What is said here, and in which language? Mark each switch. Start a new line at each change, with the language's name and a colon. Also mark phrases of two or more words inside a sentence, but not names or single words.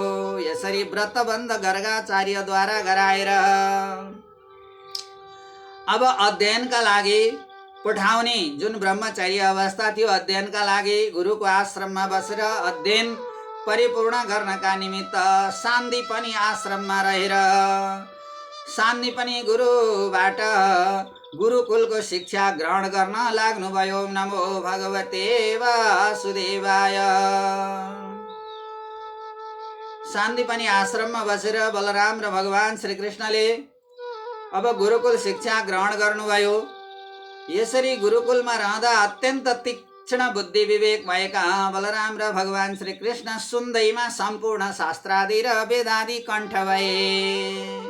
Nepali: यसरी व्रतबन्ध गर्गाचार्यद्वारा गराएर अब अध्ययनका लागि पठाउने जुन ब्रह्मचर्य अवस्था थियो, अध्ययनका लागि गुरुको आश्रममा बसेर अध्ययन परिपूर्ण गर्नका निमित्त सान्दीपनी आश्रममा रहेर सान्दीपनी गुरुबाट गुरुकुलको शिक्षा ग्रहण गर्न लाग्नुभयो।
Sanskrit: नमो भगवते वासुदेवाय।
Nepali: सान्दीपनी आश्रममा बसेर बलराम र भगवान श्रीकृष्णले अब गुरुकुल शिक्षा ग्रहण गर्नुभयो। यसरी गुरुकुलमा रहँदा अत्यन्त तीक्ष्ण बुद्धि विवेक भएका बलराम र भगवान श्रीकृष्ण सुन्दैमा सम्पूर्ण शास्त्रादि र वेदादि कण्ठ भए।